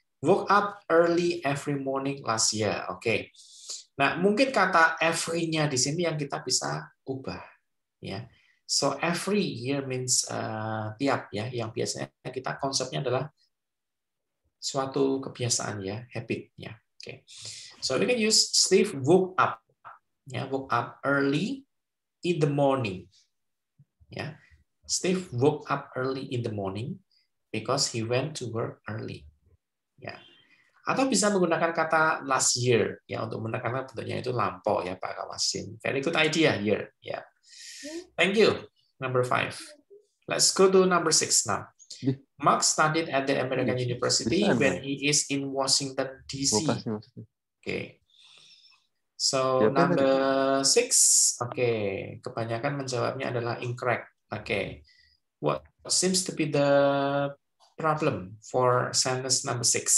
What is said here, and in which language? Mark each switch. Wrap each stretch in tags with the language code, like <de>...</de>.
<en>Woke up early every morning last year.</en> <id>Oke. Nah, mungkin kata every-nya di sini yang kita bisa ubah. Ya.</id> <en>So every year means</en> <id>tiap ya, yang biasanya kita konsepnya adalah suatu kebiasaan ya, habit ya. Oke.</id> <en>So we can use Steve woke up. Ya, woke up early in the morning. Ya. Steve woke up early in the morning because he went to work early.</en> <id>Ya. Atau bisa menggunakan kata last year ya untuk menekankan bentuknya itu lampau ya Pak Kawasin.</id> <en>Very good idea here. Ya. Thank you. Number 5. Let's go to number 6 now. Mark studied at the American University when he is in Washington DC. Okay. So number 6. Okay.</en> <id>Kebanyakan menjawabnya adalah incorrect.</id> <en>Okay. What seems to be the problem for sentence number 6?</en>